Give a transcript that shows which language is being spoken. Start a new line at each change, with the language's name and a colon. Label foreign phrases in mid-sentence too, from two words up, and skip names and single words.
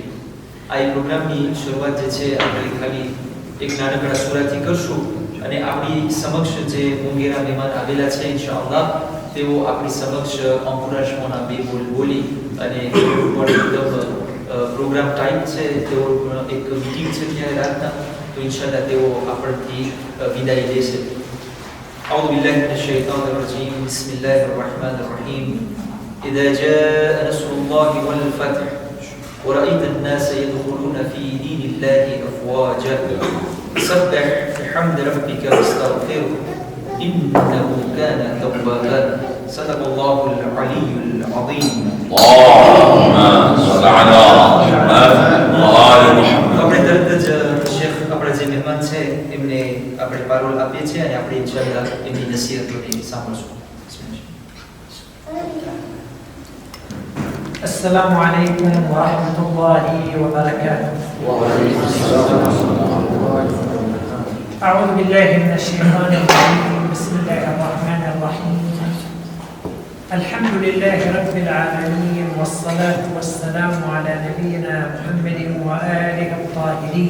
Gujarati: આ પ્રોગ્રામની શરૂઆત જે છે આપણે ખાલી એક નાનકડા સૂરાથી કરશું અને આપણી સમક્ષ જે મોંઘેરા મહેમાન આવેલા છે ઇન્શાઅલ્લાહ તેઓ આપણી સમક્ષ અંકુરાશમોના બે બોલ બોલી અને પ્રોગ્રામ ટાઈમ છે તેઓ એક મીટિંગ છે ત્યારે રાતના તો ઇન્શાઅલ્લાહ તેઓ આપણથી વિદાય લેશે.
Arabic: أعوذ بالله من الشيطان الرجيم بسم الله الرحمن الرحيم إذا جاء نصر الله والفتح ورأيت الناس يدخلون في دين الله أفواجا سبح بحمد ربك واستغفره إنه كان توابا صدق الله العلي العظيم. اللهم صل على محمد وآل محمد.
Gujarati: આપણે તરત જ શેખ આપણા જે મહેમાન છે એમને આપણે પારોલ આપીએ છીએ અને આપણે ઇન્શાઅલ્લાહ એમની નસીહતોને સાંભળશું.
Arabic: السلام عليكم ورحمة الله وبركاته. وعليكم السلام ورحمة الله وبركاته. أعوذ بالله من الشيطان الرجيم بسم الله الرحمن الرحيم. الحمد لله رب العالمين والصلاة والسلام على نبينا محمد وآله الطاهرين.